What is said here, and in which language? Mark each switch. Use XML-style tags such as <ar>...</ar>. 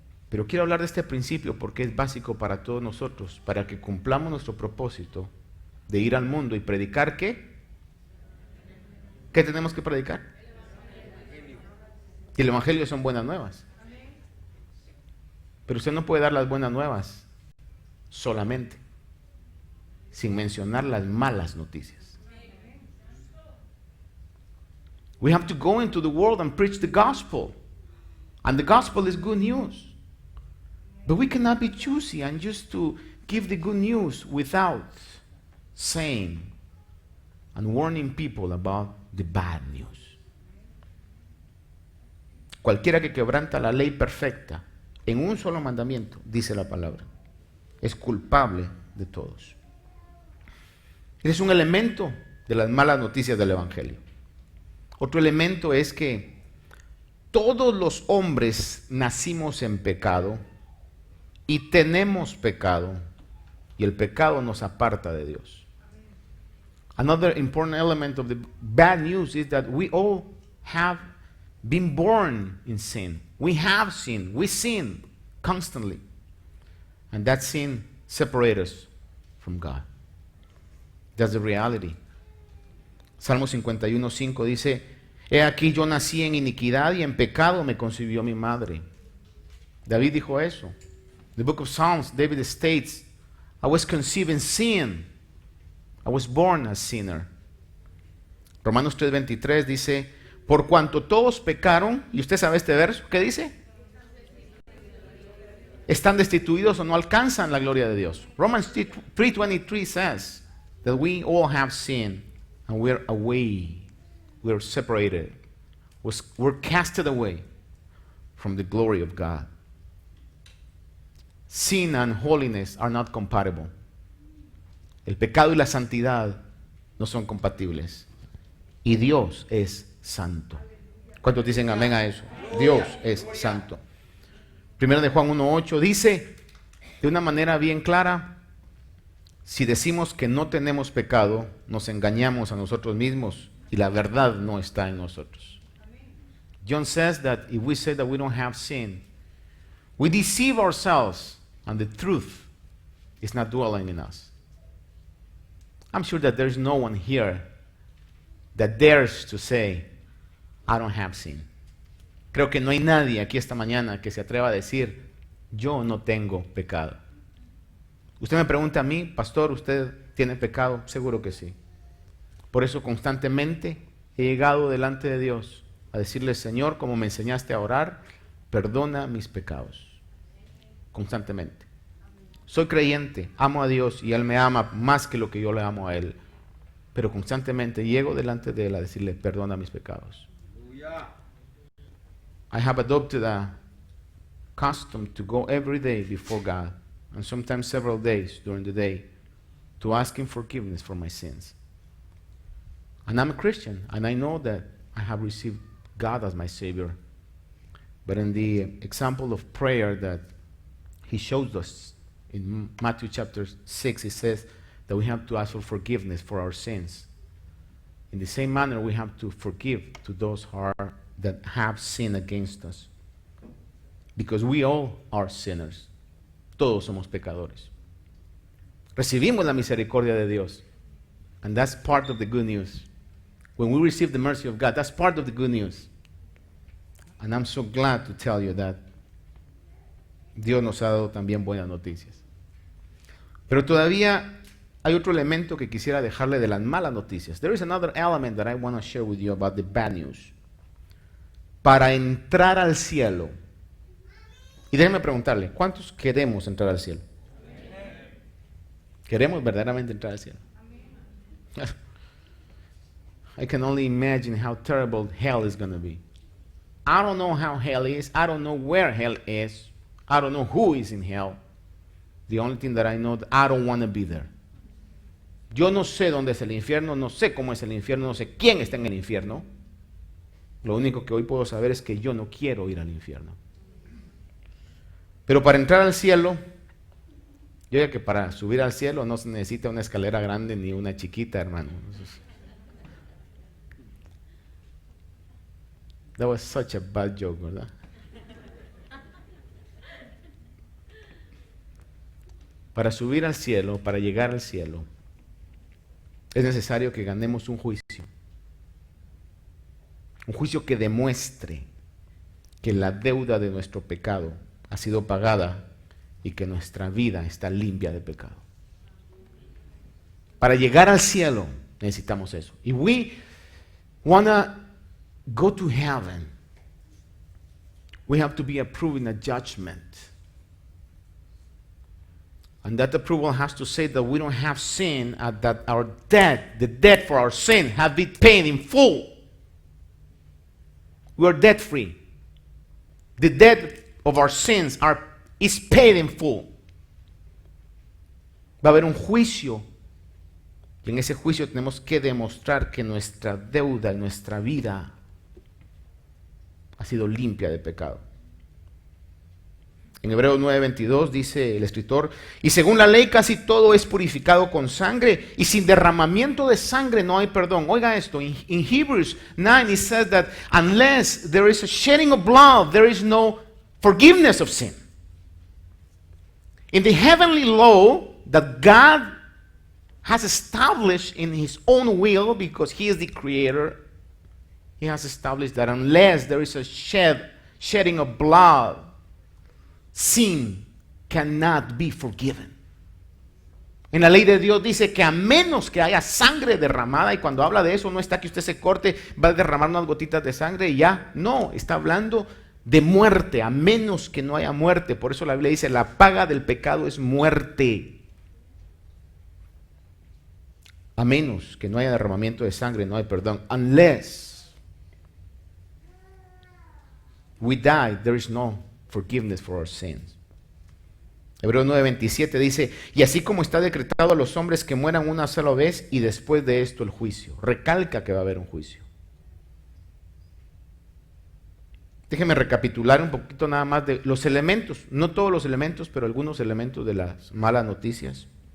<es>Pero quiero hablar de este principio porque es básico para todos nosotros, para que cumplamos nuestro propósito de ir al mundo y predicar. ¿Qué? ¿Qué tenemos que predicar? Y el Evangelio son buenas nuevas. Pero usted no puede dar las buenas nuevas solamente, sin mencionar las malas noticias.</es> <en>We have to go into the world and preach the gospel. And the gospel is good news. But we cannot be choosy and just to give the good news without saying and warning people about the bad news.</en> <es>Cualquiera que quebranta la ley perfecta En un solo mandamiento, dice la palabra. Es culpable de todos. Es un elemento de las malas noticias del Evangelio. Otro elemento es que todos los hombres nacimos en pecado y tenemos pecado, y el pecado nos aparta de Dios.</es> <en>Another important element of the bad news is that we all have been born in sin. We have sinned. We sin constantly. And that sin separates us from God. That's the reality.</en> <es>Salmo 51:5 dice, he aquí yo nací en iniquidad y en pecado me concibió mi madre. David dijo eso.</es> <en>The book of Psalms, David states, I was conceived in sin. I was born a sinner.</en> <es>Romanos 3:23 dice, por cuanto todos pecaron, y usted sabe este verso, ¿qué dice? Están destituidos o no alcanzan la gloria de Dios.</es> <en>Romans 3:23 says that we all have sinned and we're away. We're separated. We're casted away from the glory of God. Sin and holiness are not compatible.</en> <es>El pecado y la santidad no son compatibles. Y Dios es santo. ¿Cuántos dicen amén a eso? Dios es santo. Primero de Juan 1:8 dice de una manera bien clara, si decimos que no tenemos pecado, nos engañamos a nosotros mismos y la verdad no está en nosotros.</es> <en>John says that if we say that we don't have sin, we deceive ourselves and the truth is not dwelling in us. I'm sure that there's no one here that dares to say, I don't have sin.</en> <es>Creo que no hay nadie aquí esta mañana que se atreva a decir, yo no tengo pecado. Usted me pregunta a mí, pastor, ¿usted tiene pecado? Seguro que sí. Por eso constantemente he llegado delante de Dios a decirle, Señor, como me enseñaste a orar, perdona mis pecados. Constantemente. Soy creyente, amo a Dios y Él me ama más que lo que yo le amo a Él. Pero constantemente llego delante de Él a decirle, perdona mis pecados.</es> <en>I have adopted a custom to go every day before God, and sometimes several days during the day, to ask Him forgiveness for my sins. And I'm a Christian, and I know that I have received God as my Savior. But in the example of prayer that He shows us in Matthew chapter 6, it says that we have to ask for forgiveness for our sins. In the same manner, we have to forgive to those that have sinned against us. Because we all are sinners.</en> <es>Todos somos pecadores. Recibimos la misericordia de Dios.</es> <en>And that's part of the good news. When we receive the mercy of God, that's part of the good news. And I'm so glad to tell you that</en> <es>Dios nos ha dado también buenas noticias. Pero todavía hay otro elemento que quisiera dejarle de las malas noticias.</es> <en>There is another element that I want to share with you about the bad news.</en> <es>Para entrar al cielo. Y déjenme preguntarle, ¿cuántos queremos entrar al cielo? ¿Queremos verdaderamente entrar al cielo?</es> <en>I can only imagine how terrible hell is going to be. I don't know how hell is. I don't know where hell is. I don't know who is in hell. The only thing that I know, I don't want to be there.</en> <es>Yo no sé dónde es el infierno, no sé cómo es el infierno, no sé quién está en el infierno. Lo único que hoy puedo saber es que yo no quiero ir al infierno. Pero para entrar al cielo, yo digo que para subir al cielo no se necesita una escalera grande ni una chiquita, hermano.</es> <en>That was such a bad joke,</en> <es>¿verdad? Para subir al cielo, para llegar al cielo, es necesario que ganemos un juicio. Un juicio que demuestre que la deuda de nuestro pecado ha sido pagada y que nuestra vida está limpia de pecado. Para llegar al cielo necesitamos eso.</es> <en>If we want to go to heaven, we have to be approving a judgment. And that approval has to say that we don't have sin and that our debt, the debt for our sin, have been paid in full. We are debt free. The debt of our sins is paid in full.</en> <es>Va a haber un juicio. Y en ese juicio tenemos que demostrar que nuestra deuda, nuestra vida ha sido limpia de pecado. En Hebreos 9:22 dice el escritor, y según la ley casi todo es purificado con sangre, y sin derramamiento de sangre no hay perdón. Oiga esto,</es> <en>in Hebrews 9 it says that unless there is a shedding of blood, there is no forgiveness of sin. In the heavenly law that God has established in his own will, because he is the creator, he has established that unless there is a shedding of blood, sin cannot be forgiven.</en> <es>En la ley de Dios dice que a menos que haya sangre derramada, y cuando habla de eso no está que usted se corte, va a derramar unas gotitas de sangre y ya, no, está hablando de muerte, a menos que no haya muerte. Por eso la Biblia dice, la paga del pecado es muerte. A menos que no haya derramamiento de sangre, no hay perdón.</es> <en>Unless we die, there is no forgiveness for our sins.</en> <es>Hebreos 9:27 dice, y así como está decretado a los hombres que mueran una sola vez y después de esto el juicio. Recalca que va a haber un juicio. Déjeme recapitular un poquito nada más de los elementos, no todos los elementos, pero algunos elementos de las malas noticias.</es>